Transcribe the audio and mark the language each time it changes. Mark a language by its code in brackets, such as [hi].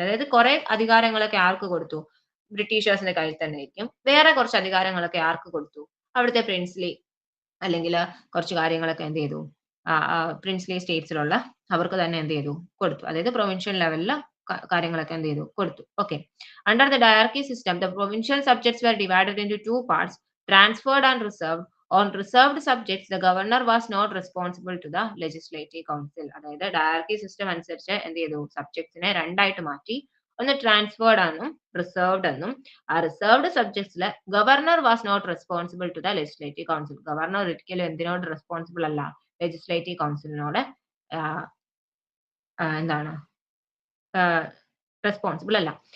[ml] അതായത് കുറെ അധികാരങ്ങളൊക്കെ ആർക്ക് കൊടുത്തു? ബ്രിട്ടീഷേഴ്സിന്റെ കയ്യിൽ തന്നെ ആയിരിക്കും. വേറെ കുറച്ച് അധികാരങ്ങളൊക്കെ ആർക്ക് കൊടുത്തു? അവിടുത്തെ പ്രിൻസ്ലി അല്ലെങ്കിൽ കുറച്ച് കാര്യങ്ങളൊക്കെ എന്ത് ചെയ്തു? പ്രിൻസ്ലി സ്റ്റേറ്റ്സിലുള്ള അവർക്ക് തന്നെ എന്ത് ചെയ്തു? കൊടുത്തു. അതായത് പ്രൊവിൻഷ്യൽ ലെവലിൽ കാര്യങ്ങളൊക്കെ എന്ത് ചെയ്തു? കൊടുത്തു. Okay. [en] Under the diarchy system, the provincial subjects were divided into two parts, transferred and reserved. On reserved subjects, the governor was not responsible to the legislative council. [ml] അതായത് ഡയർക്കി സിസ്റ്റം അനുസരിച്ച് എന്ത് ചെയ്തു? സബ്ജക്ട്സിനെ രണ്ടായിട്ട് മാറ്റി. ഒന്ന് ട്രാൻസ്ഫേർഡ് എന്നും റിസർവ്ഡ് എന്നും. ആ reserved സബ്ജക്ട്സിൽ [en] Governor was not responsible to the legislative council. [ml] Governor ഒരിക്കലും എന്തിനോട് റെസ്പോൺസിബിൾ അല്ല? ലെജിസ്ലേറ്റീവ് കൗൺസിലിനോട് എന്താണ് റെസ്പോൺസിബിൾ അല്ല.